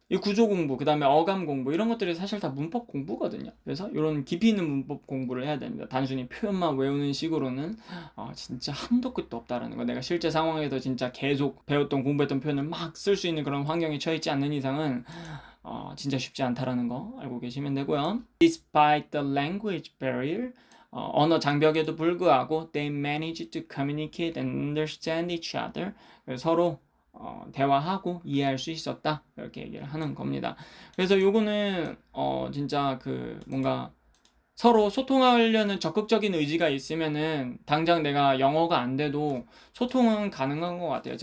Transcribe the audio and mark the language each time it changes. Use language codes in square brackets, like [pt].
[ko] 이 구조 공부, 그 다음에 어감 공부 이런 것들이 사실 다 문법 공부거든요. 그래서 이런 깊이 있는 문법 공부를 해야 됩니다. 단순히 표현만 외우는 식으로는 진짜 한도 끝도 없다라는 거. 내가 실제 상황에서 진짜 계속 배웠던 공부했던 표현을 막 쓸 수 있는 그런 환경에 처해있지 않는 이상은 진짜 쉽지 않다라는 거 알고 계시면 되고요. [en] Despite the language barrier, [ko] 언어 장벽에도 불구하고 [en] they managed to communicate and understand each other. [ko] 서로 대화하고 이해할 수 있었다 이렇게 얘기를 하는 겁니다. 그래서 요거는 진짜 그 뭔가 서로 소통하려는 적극적인 의지가 있으면은 당장 내가 영어가 안 돼도 소통은 가능한 것 같아요.